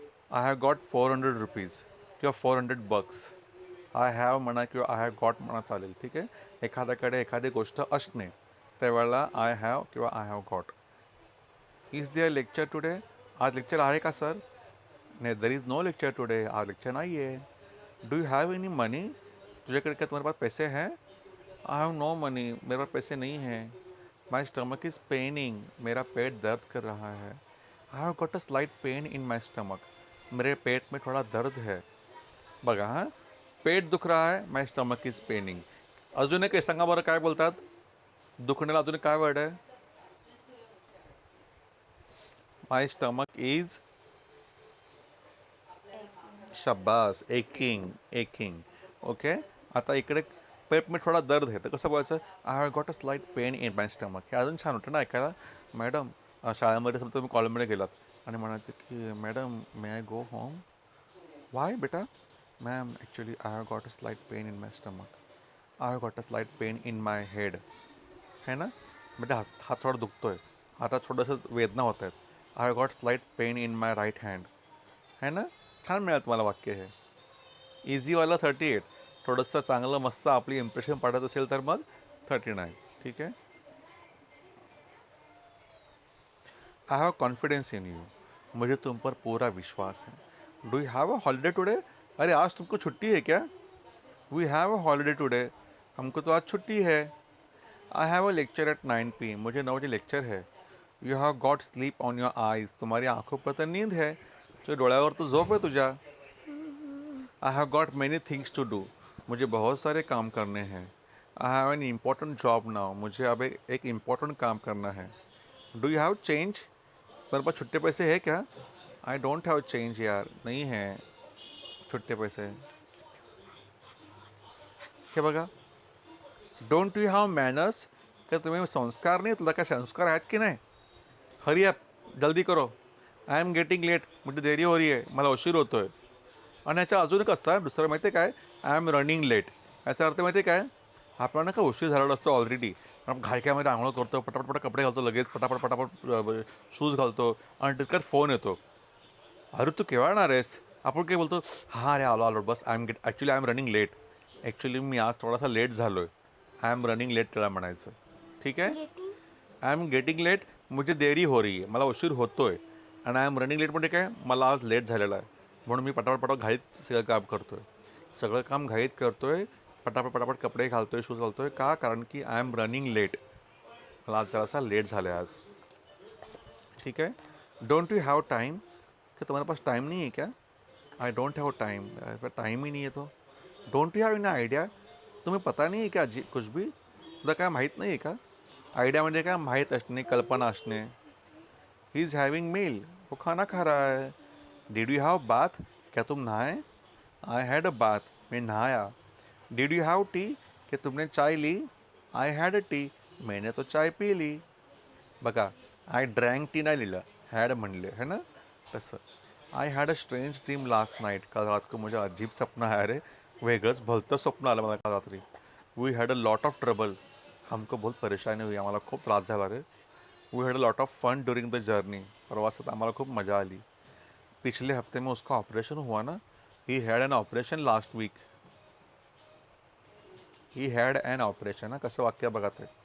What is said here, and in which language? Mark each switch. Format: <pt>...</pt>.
<en>I have got ₹400</en> <mr>किंवा</mr> <en>$400. I have</en> <mr>म्हणा किंवा</mr> <en>I have got</en> <mr>म्हणा चालेल. ठीक आहे. एखाद्याकडे एखादी गोष्ट असणे, त्यावेळेला</mr> <en>I have किंवा I have got. Is there lecture today,</en> <mr>आज लेक्चर आहे का सर. नाही,</mr> <en>there is no lecture today,</en> <mr>आज लेक्चर नाही आहे.</mr> <en>do you have any money,</en> <mr>तुझ्याकडे</mr> <hi>क्या तुम्हारे पास पैसे हैं.</hi> <en>I have no money,</en> <hi>मेरे पास पैसे नहीं हैं.</hi> <en>my stomach is paining,</en> <hi>मेरा पेट दर्द कर रहा है.</hi> <en>I have got a slight pain in my stomach,</en> <hi>मेरे पेट में थोड़ा दर्द है.</hi> <mr>बघा हां,</mr> <hi>पेट दुख रहा है,</hi> <en>My stomach is paining.</en> <mr>अजून एक सांगा बरं काय बोलतात, दुखण्याला अजून काय वर्ड आहे.</mr> <en>My stomach is, शब्बास, aching, aching. Okay.</en> <mr>आता इकडे</mr> <hi>पेट में थोडा दर्द</hi> <mr>आहे, तर कसं बोलायचं,</mr> <en>I have got a slight pain in my stomach.</en> <mr>हे अजून छान होतं ना ऐकायला. मॅडम, शाळेमध्ये समजा तुम्ही कॉलेजमध्ये गेलात आणि म्हणायचं की</mr> <en>Madam may I go home. Why बेटा. Ma'am actually I have got a slight pain in my stomach, I have got a slight pain in my head. है ना.</en> <mr>म्हणजे हात थोडा दुखतोय, हातात थोडंसं वेदना होत आहेत.</mr> <en>I have got slight pain in my right hand.</en> <mr>है ना. छान मिळालं तुम्हाला वाक्य हे. इझीवाला 38, थोडंसं चांगलं मस्त आपली इम्प्रेशन पाडत असेल तर मग 39. ठीक आहे.</mr> <en>I have confidence in you,</en> <hi>मुझे तुम पर पूरा विश्वास है.</hi> <en>do you have a holiday today,</en> <hi>अरे आज तुमको छुट्टी है क्या.</hi> <en>we have a holiday today,</en> <hi>हमको तो आज छुट्टी है.</hi> <en>I have a lecture at 9 PM,</en> <hi>मुझे 9 बजे लेक्चर है.</hi> <en>you have got sleep on your eyes,</en> <hi>तुम्हारी आंखों पर तो नींद है,</hi> <mr>तो डोळ्यावर तो झोप है तुझ्या.</mr> <en>I have got many things to do,</en> <hi>मुझे बहुत सारे काम करने हैं.</hi> <en>I have an important job now,</en> <hi>मुझे अब एक इम्पॉर्टेंट काम करना है.</hi> <en>do you have change,</en> <hi>मेरे पास छुट्टे पैसे है क्या.</hi> <en>I don't have change यार,</en> <hi>नहीं है छुट्टे पैसे.</hi> <mr>हे बघा.</mr> <en>don't you have manners,</en> <hi>क्या तुम्हें संस्कार</hi> <mr>नाही, तुला काय संस्कार आहेत की नाही.</mr> <en>hurry up,</en> <hi>जल्दी करो.</hi> <en>I am getting late, म्हणजे</en> <hi>देरी हो रही</hi> <en>आहे,</en> <mr>मला उशीर होतोय. आणि ह्याच्या अजून एक असतं दुसरं माहिती आहे काय,</mr> <en>I am running late.</en> <mr>याचा अर्थ माहिती आहे काय, आपल्याला का उशीर झालेला असतो ऑलरेडी, आपण घायक्यामध्ये आंघोळ करतो, पटापट कपडे घालतो, लगेच पटापट पटापट शूज घालतो आणि तितक्यात फोन येतो. अरे तू केव्हा येणार आहेस. आपण काय बोलतो, हां अरे आलो आलो बस, actually</mr> <en>I am running late.</en> <mr>Actually मी आज थोडासा लेट झालो आहे, आय एम रनिंग लेट त्याला म्हणायचं. ठीक आहे.</mr> <en>getting I am getting late,</en> <hi>मुझे देरी हो रही</hi> <mr>आहे, मला उशीर होतोय. आणि</mr> <en>I am running late</en> <mr>म्हणजे काय, मला आज लेट झालेला आहे, म्हणून मी पटापट घाईत सगळं काम करतोय. सगळं काम घाईत करतोय, पटापट कपडे घालतोय, शूज घालतोय. का? कारण की</mr> <en>I am running late,</en> <mr>मला आज जरासा लेट झालं आहे आज.</mr> <hi>ठीक है.</hi> <en>don't you have time,</en> <hi>क्या तुम्हारे पास टाइम नहीं है क्या?</hi> <en>I don't have time,</en> <hi>time ही नहीं है तो.</hi> <en>don't you have an idea,</en> <hi>तुम्हें पता नहीं है क्या कुछ भी,</hi> <mr>तुला काय माहीत नाही आहे का? आयडिया म्हणजे काय, माहीत असणे, कल्पना असणे.</mr> <en>he is having meal,</en> <hi>वो खाना खा रहा है.</hi> <en>did you have bath,</en> <hi>क्या तुम नहाए?</hi> <en>I had a bath,</en> <hi>मैं नहाया.</hi> <en>did you have tea,</en> <hi>क्या तुमने चाय ली?</hi> <en>I had a tea,</en> <hi>मैंने तो चाय पी ली.</hi> <mr>बघा,</mr> <en>I drank tea</en> <mr>नाही लिहिलं, हॅड म्हणले है ना. तसं,</mr> <en>I had a strange dream last night,</en> <hi>काल रात को मुझे अजीब सपना है रे,</hi> <mr>वेगळंच भलतं स्वप्न आलं मला काल रात्री.</mr> <en>we had a lot of trouble,</en> <hi>हमको बहुत परेशानी हुई,</hi> <mr>आम्हाला खूप त्रास झाला रे.</mr> <en>we had a lot of fun during the journey,</en> <mr>प्रवासात आम्हाला खूप मजा आली.</mr> <hi>पिछले हफ्ते में उसका ऑपरेशन हुआ ना,</hi> <en>He had an operation last week. He had an operation,</en> <mr>ना कसं वाक्य बघा ते.</mr>